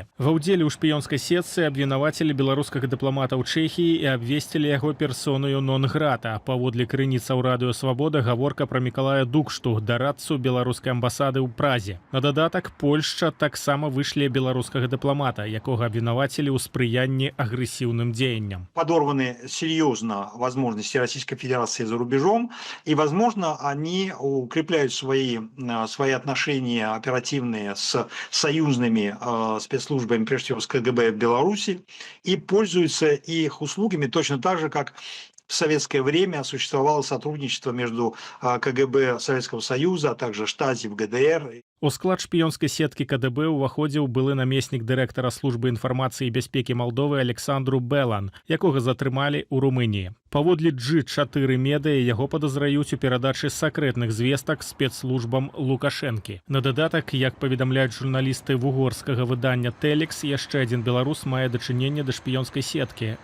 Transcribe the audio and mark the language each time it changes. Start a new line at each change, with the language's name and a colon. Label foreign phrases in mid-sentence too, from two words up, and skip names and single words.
Belarusian: Ва ўдзеле ў шпіёнскай сетцы абвінавацілі беларускага дыпламата ў Чэхіі і абвесцілі яго персонаю нон-грата. Паводле крыніцаў Радыё Свабода гаворка пра Мікалая Дукшту, дарадцу беларускай амбасады ў Празе. На дадатак, Польшча таксама вышле беларускага дыпламата, якога абвінавацілі ў спрыянні агрэсіўным дзеянням.
Russian: Подорваны серьезно возможности Российской Федерации за рубежом, и, возможно, они укрепляют свои отношения оперативные с союзными спецслужбами, прежде всего с КГБ Беларуси, и пользуются их услугами точно так же, как в советское время существовало сотрудничество между КГБ Советского Союза, а также Штази в ГДР.
Belarusian: У склад шпіёнскай сеткі КДБ уваходзіў былы намеснік дырэктара службы інфармацыі і бяспекі Малдовы Александру Белан, якога затрымалі ў Румыніі. Паводле G4 медыа яго падазраюць у перадачы сакрэтных звестак спецслужбам Лукашэнкі. На дадатак, як паведамляюць журналісты вугорскага выдання Telex, яшчэ адзін беларус мае дачыненне да шпіёнскай сеткі.